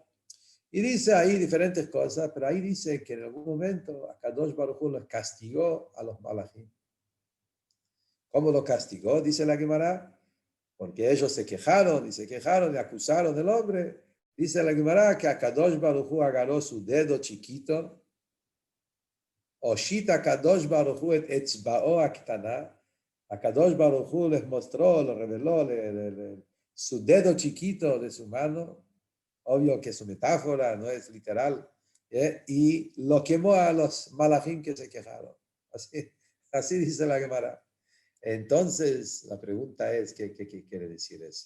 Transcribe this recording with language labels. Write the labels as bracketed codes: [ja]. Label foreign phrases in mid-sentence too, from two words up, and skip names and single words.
[es] Y dice ahí diferentes cosas, pero ahí dice que en algún momento Akadosh Baruj Hu los castigó a los malachim. ¿Cómo los castigó? Dice la Gemara. Porque ellos se quejaron y acusaron del hombre. Dice la Gemara que Akadosh Baruj Hu agarró su dedo chiquito, [he] הושיט הקדוש ברוך הוא את אצבעו הקטנה. [es] Akadosh Baruj Hu les mostró, les reveló su dedo chiquito de su mano. Obvio que es una metáfora, no es literal. Y lo quemó a los malachim que se quejaron. Así dice la Gemara. Entonces, la pregunta es, ¿qué quiere decir eso?